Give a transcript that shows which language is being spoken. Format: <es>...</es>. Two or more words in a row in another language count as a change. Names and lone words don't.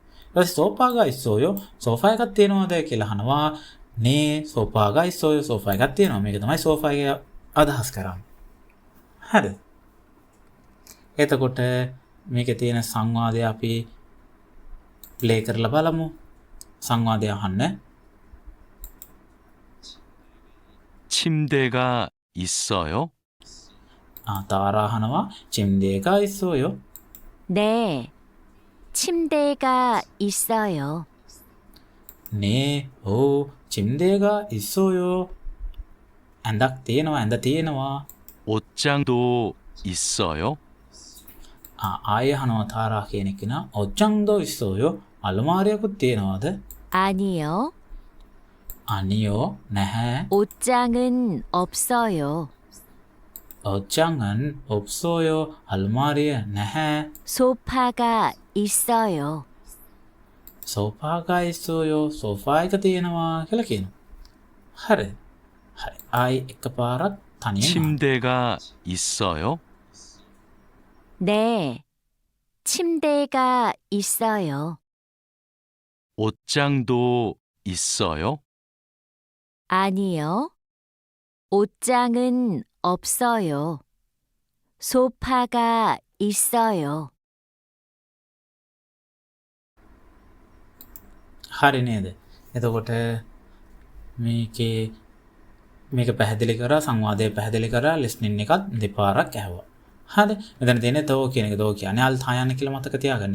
<si>ඊට පස්සේ</si> <ko>소파가 있어요</ko> <si>සෝෆා එකක් තියෙනවද කියලා අහනවා. නේ</si> <ko>소파가 있어요</ko> <si>සෝෆා එකක් තියෙනවා. මේක තමයි සෝෆා එක අදහස් කරන්නේ. හරිද? එතකොට මේකේ තියෙන සංවාදය අපි ප්ලේ කරලා බලමු. සංවාදය අහන්න.</si> <ko>침대가 있어요?</ko> <si>තාරා අහනවා</si> <ko>침대가 있어요? 네, 침대가 있어요. 네, 침대가 있어요.</ko> <si>ඇඳක් තියෙනවා, ඇඳ තියෙනවා.</si> <ko>옷장도 있어요?</ko> <si>ආයෙ අහනවා තාරා කියන කෙනා</si> <ko>옷장도 있어요?</ko> <si>අලමාරියකුත් තියෙනවද?</si> <ko>아니요, 아니요, නැහැ. 옷장은 없어요. 옷장은 없어요.</ko> <si>අල්මාරියේ නැහැ.</si> <ko>소파가 있어요. 소파가 있어요.</ko> <si>소파 එක තියෙනවා කියලා කියනවා. හරි. හරි. ආයි එකපාරක් තනියම.</si> <ko>침대가 있어요? 네, 침대가 있어요. 옷장도 있어요? 아니요, 옷장은 없어요. 소파가 있어요.</ko> <si>හරි නේද? එතකොට මේක පැහැදිලි කරා, සංවාදය පැහැදිලි කරා, ලිස්නින් එකත් දෙපාරක් ඇහුවා. හරි. මෙතන තියෙන්නේ තෝ කියන එක. තෝ කියන්නේ අල්ථායන කියලා මතක තියාගන්න.</si>